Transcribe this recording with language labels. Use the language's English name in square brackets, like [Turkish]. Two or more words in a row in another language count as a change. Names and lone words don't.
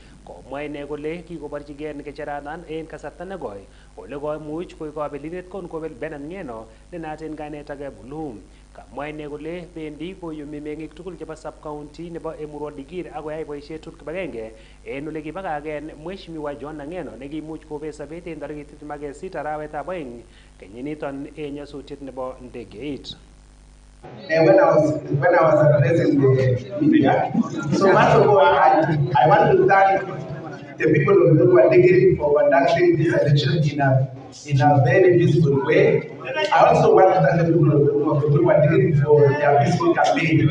[Kipsigis] komwa ine kole kikoborchigei ngecheranan en kasarta negoi ole koimuch koik kabelindet kon kobel Bernard Ngeno ne naat en kainet age Bloom. Kamwa ine kole bendi koyumi meng'ik tugul chebo sub-county nebo Emurua Dikir akoyai boisiet tugul kibagenge en ole kibakagen Mheshimiwa John Ngeno nekimuch kobet sobet en tarikit 26 arawetab oeng kenyiniton en nyasutiet nebo ndegeit. [English] When I was addressing the media, so first of all, I want to thank the people of Logoiywekab for conducting this election in a very peaceful way. I also want to thank the people of Logoiywekab for their peaceful campaign.